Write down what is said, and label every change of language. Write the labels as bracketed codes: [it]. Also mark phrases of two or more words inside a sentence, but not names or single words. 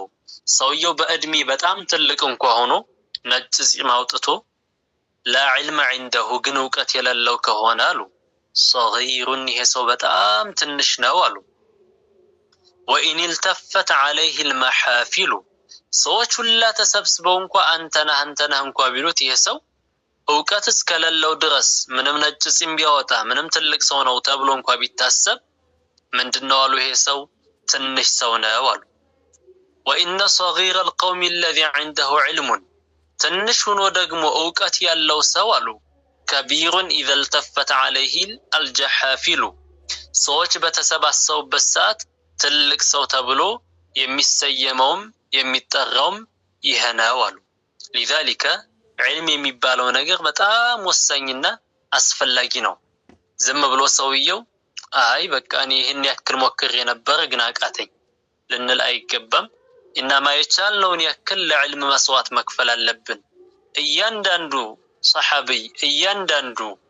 [am] ሰውየው በእድሜ በጣም ትልቅ እንኳን ሆኖ ነጭ ጺም አውጥቶ [ar] لا علم عنده [am] ግን እውቀት የሌለው ከሆነ አሉ صغير ይሄ ሰው በጣም ትንሽ ነው አሉ [ar] وإن التفت عليه المحافل [am] ሰዎች ሁላ ተሰብስበው እንኳን አንተነህ እንኳን ቢሉት ይሄ ሰው እውቀት እስከሌለው ድረስ ምንም ነጭ ጺም ቢያወጣ ምንም ትልቅ ሰው ነው ተብሎ እንኳን ቢታሰብ ምንድነው አሉ ይሄ ሰው ትንሽ ሰው ነው አሉ [ar] وإن صغير القوم الذي عنده علم [am] ትንሽ ሆኖ ደግሞ እውቀት ያለው ሰው አሉ [ar] كبير إذا التفت عليه الجحافل [am] ሰዎች በተሰባሰቡበት ሰዓት ትልቅ ሰው ተብሎ የሚሰየመውም የሚጠራውም ይሄ ነው አሉ [ar] لذلك علم [am] የሚባለው ነገር በጣም ወሳኝና አስፈላጊ ነው ዝም ብሎ ሰውየው አይ በቃ እኔ ይሄን ያክል ሞክሬ ነበር ግን አቃተኝ ልንል አይገባም ኢንማ የቻልነውን ያክል ለዕልም መስዋዕት መክፈል አለብን እያንዳንዱ ሰሐቢ እያንዳንዱ